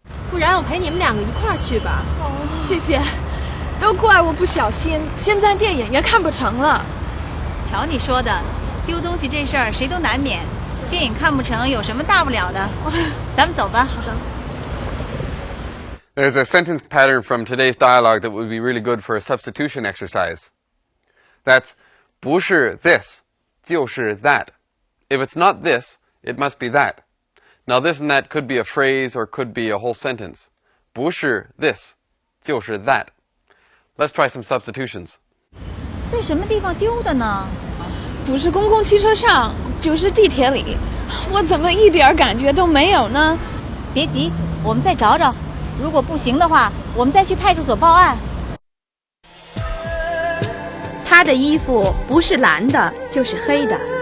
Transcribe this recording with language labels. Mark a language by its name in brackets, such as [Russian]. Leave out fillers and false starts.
[Chinese] 不然我陪你们两个一块儿去吧。谢谢，都怪我不小心，现在电影也看不成了。瞧你说的，丢东西这事儿谁都难免，电影看不成有什么大不了的？咱们走吧。走。 [English] There's a sentence pattern from today's dialogue that would be really good for a substitution exercise. That's 不是 this, 就是 that. If it's not this, it must be that. Now this and that could be a phrase or could be a whole sentence. 不是 this, 就是 that. Let's try some substitutions. [Chinese] 在什么地方丢的呢？不是公共汽车上，就是地铁里，我怎么一点感觉都没有呢？别急，我们再找找。如果不行的话，我们再去派出所报案。他的衣服不是蓝的，就是黑的。